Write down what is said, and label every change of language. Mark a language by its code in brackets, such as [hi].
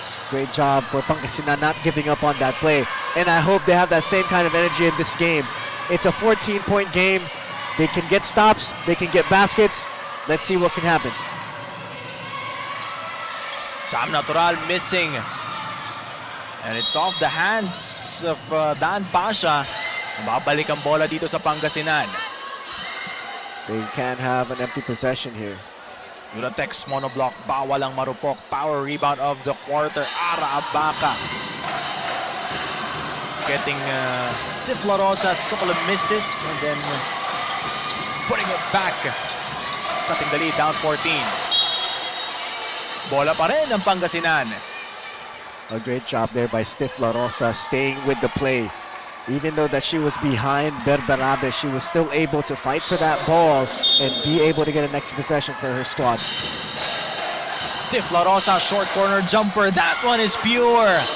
[en] Great job for Pangasinan not giving up on that play. And I hope they have that same kind of energy in this game. It's a 14-point game. They can get stops, they can get baskets. Let's see what can happen. Cham Natural missing. And it's off the hands of Dan Pasha. [tl] Babalik ang bola dito sa Pangasinan. [en] They can't have an empty possession here. Ulatex monoblock, [tl] bawal ang marupok. [en] Power rebound of the quarter, Ara Abaca. Getting Steph La Rosa's couple of misses and then putting it back. Cutting the lead down 14. [tl] Bola pa rin ang Pangasinan. [en] A great job there by Steph La Rosa staying with the play. Even though that she was behind Berberabe, she was still able to fight for that ball and be able to get an extra possession for her squad. Steph La Rosa, short corner jumper. That one is pure.